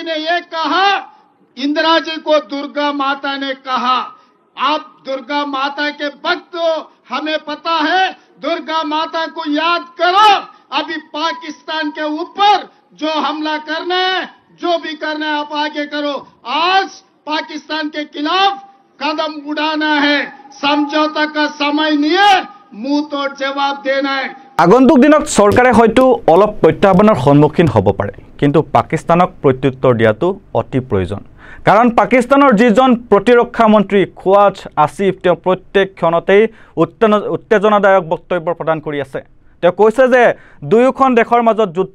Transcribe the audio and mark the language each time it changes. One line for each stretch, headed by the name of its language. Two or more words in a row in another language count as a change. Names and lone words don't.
Hindi: ने ये कहा इंदिरा जी को दुर्गा माता ने कहा आप दुर्गा माता के भक्त हो हमें पता है दुर्गा माता को याद करो अभी पाकिस्तान के ऊपर जो हमला करना है जो भी करना है आप आगे करो आज पाकिस्तान के खिलाफ कदम उड़ाना है समझौता का समय नहीं है मुंह तोड़ जवाब देना है
Assamese: আগন্তুক দিনত চৰকাৰে হয়তো অলপ প্ৰত্যাহ্বানৰ সন্মুখীন হ'ব পাৰে কিন্তু পাকিস্তানক প্ৰত্যুত্তৰ দিয়াটো অতি প্ৰয়োজন কাৰণ পাকিস্তানৰ যিজন প্ৰতিৰক্ষা মন্ত্ৰী খুৱাজ আসিফ তেওঁ প্ৰত্যেক ক্ষণতেই উত্তেজনাদায়ক বক্তব্য প্ৰদান কৰি আছে তেওঁ কৈছে যে দুয়োখন দেশৰ মাজত যুদ্ধ